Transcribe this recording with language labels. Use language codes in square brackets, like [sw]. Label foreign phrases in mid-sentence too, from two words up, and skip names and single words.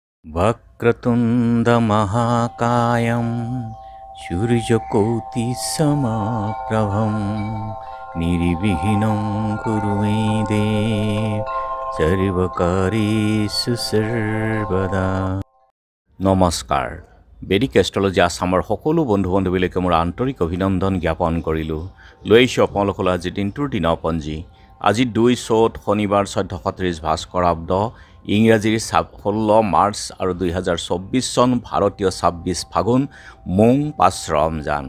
[sa] वक्रतुण्डमहाकायं सूर्यकोटिसमप्रभं निर्विघ्नं कुरु मे देव सर्वकार्येषु सर्वदा। [as] নমস্কাৰ। বেদিক এষ্ট্ৰলজি আছামৰ সকলো বন্ধু বান্ধৱীলৈকে মোৰ আন্তৰিক অভিনন্দন জ্ঞাপন কৰিলোঁ। লৈ আহিছোঁ আপোনালোকলৈ আজি দিনটোৰ দিনপঞ্জী। আজি 2 চ'ত শনিবাৰ 1430 ভাস্কৰাব্দ ইংৰাজীৰ 16 মাৰ্চ আৰু 2024 চন ভাৰতীয় 26 ফাগুন মোং 5 ৰমজান।